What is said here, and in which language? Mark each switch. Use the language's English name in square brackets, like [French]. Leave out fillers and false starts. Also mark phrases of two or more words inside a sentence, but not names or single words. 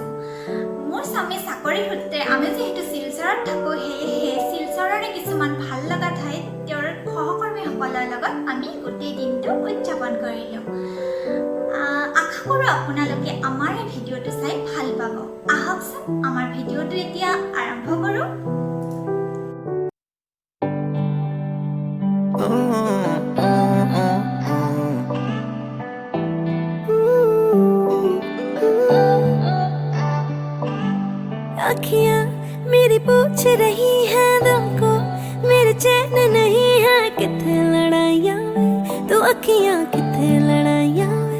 [Assamese] মোৰ স্বামী চাকৰি সূত্ৰে আমি যেহেতু শিলচৰত থাকো, সেয়েহে শিলচৰৰে কিছুমান ভাল লগা ঠাইত তেওঁৰ সহকৰ্মীসকলৰ লগত আমি গোটেই দিনটো উদযাপন কৰিলো। আশা কৰোঁ আপোনালোকে আমাৰ এই ভিডিঅ'টো চাই ভাল পাব। আহকচোন আমাৰ ভিডিঅ'টো এতিয়া আৰম্ভ কৰোঁ। [Hindi] अखियाँ मेरी पूछ रही हैं दिल को, मेरे चैन नहीं है [Punjabi] किथे लड़ाइयाँ वे, तो अखियाँ किथे लड़ाइयाँ वे।